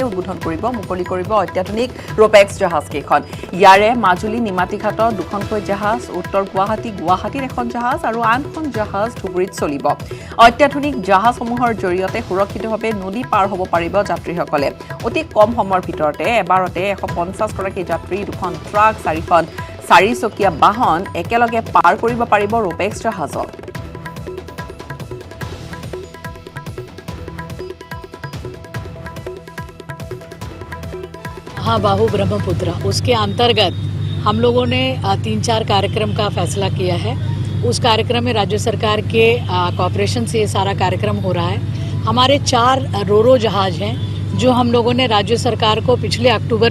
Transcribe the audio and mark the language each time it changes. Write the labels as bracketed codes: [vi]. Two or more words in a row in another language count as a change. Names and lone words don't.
[as] উদ্বোধন কৰিব মুকলি কৰিব অত্যাধুনিক ৰোপেক্স জাহাজকেইখন ইয়াৰে মাজুলী নিমাতীঘাটত 2খনকৈ জাহাজ উত্তৰ গুৱাহাটীৰ এখন জাহাজ আৰু আনখন জাহাজ ধুবুৰীত চলিব অত্যাধুনিক জাহাজসমূহৰ জৰিয়তে সুৰক্ষিতভাৱে নদী পাৰ হ'ব পাৰিব যাত্ৰীসকলে অতি কম সময়ৰ ভিতৰতে এবাৰতে 150গৰাকী যাত্ৰী 2খন ট্ৰাক 4খন 4চকীয়া বাহন একেলগে পাৰ কৰিব পাৰিব ৰোপেক্স জাহাজত [hi] बाहु ब्रह्मपुत्र उसके अंतर्गत हम लोगों ने 3-4 कार्यक्रम का फैसला किया है उस कार्यक्रम में राज्य सरकार के कॉर्पोरेशन से ये सारा कार्यक्रम हो रहा है हमारे 4 रोरो जहाज हैं जो हम लोगों ने राज्य सरकार को पिछले अक्टूबर